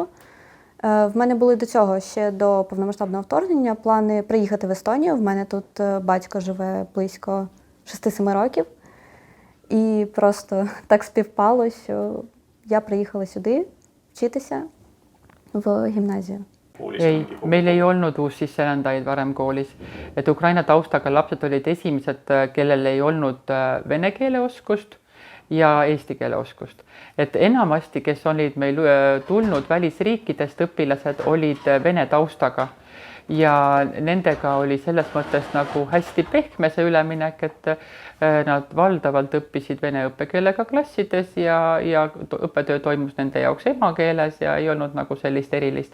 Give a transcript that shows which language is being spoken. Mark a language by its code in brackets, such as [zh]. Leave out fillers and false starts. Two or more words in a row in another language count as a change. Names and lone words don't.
[uk] В мене були до цього, ще до повномасштабного вторгнення, плани приїхати в Естонію. В мене тут батько живе близько 6-7 років. І просто так співпало, що я приїхала сюди вчитися в гімназію. [et] Ei, meil ei olnud uussisserändajaid varem koolis, et Ukraina taustaga lapsed olid esimesed, kellel ei olnud vene keele oskust ja eesti keele oskust. Et enamasti, kes olid meil tulnud välisriikidest õpilased, olid vene taustaga ja nendega oli selles mõttes nagu hästi pehme see üleminek, et nad valdavalt õppisid vene õppekeelega klassides ja õppetöö toimus nende jaoks emakeeles ja ei olnud nagu sellist erilist.